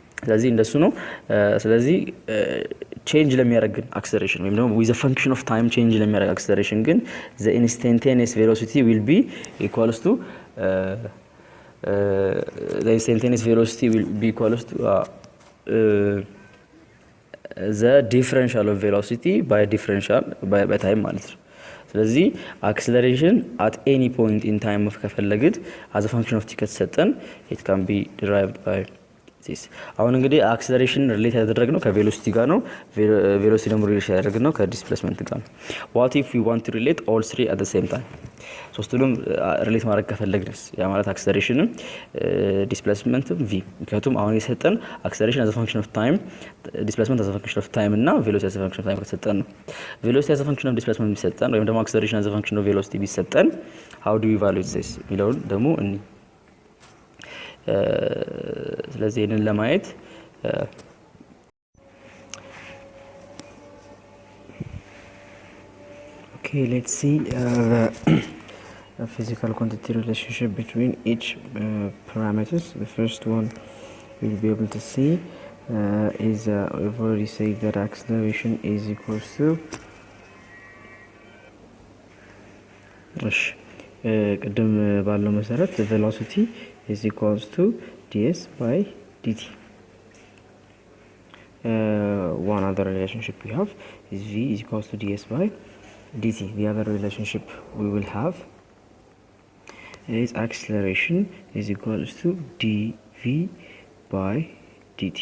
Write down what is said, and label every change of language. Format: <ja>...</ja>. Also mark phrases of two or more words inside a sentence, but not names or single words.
<am>ስለዚህ እንደሱ ነው። ስለዚህ ቼንጅ ለሚያደርግ አክሰለሬሽን ወይም ደግሞ</am> <en>with a function of time</en> <am>ቼንጅ ለሚያደርግ አክሰለሬሽን ግን</am> <en>the instantaneous velocity will be equals to the instantaneous velocity will be equals to the differential of velocity by differential by time</en> <am>ማለት ነው። ስለዚህ አክሰለሬሽን</am> <en>at any point in time ከፈለግን as a function of t ከተሰጠን it can be derived by this።</en> <am>አሁን እንግዲህ አክሰለሬሽን ሪሌት ያደረግነው ከቬሎሲቲ ጋር ነው።</am> <en>ቬሎሲቲ ደግሞ ሪሌት ያደረግነው ከዲስፕሌስመንት ጋር ነው። what if we want to relate all three at the same time?</en> <am>ሶስቱንም ሪሌት ማድረግ ከፈለግንስ ያ ማለት አክሰለሬሽንም ዲስፕሌስመንትም v። ምክንያቱም አሁን የሰጠን አክሰለሬሽን</am> <en>as a function of time ዲስፕሌስመንት as a function of time</en> <am>እና ቬሎሲቲ</am> <en>as a function of time</en> <am>ከተሰጠን ነው። ቬሎሲቲ</am> <en>as a function of displacement</en> <am>ቢሰጠን ወይም ደግሞ አክሰለሬሽን</am> <en>as a function of velocity ቢሰጠን how do we evaluate this</en> <am>የሚለውን ደግሞ እኒ ስለዚህ ይሄንን ለማየት</am> <en>okay, let's see the physical quantity relationship between each parameters. The first one we'll be able to see is we've already said that acceleration is equals to</en> <am>ቅድም ባለው መሰረት</am> <en>the velocity is equals to ds by dt. One other relationship we have is v is equals to ds by dt. The other relationship we will have is acceleration is equals to dv by dt.</en>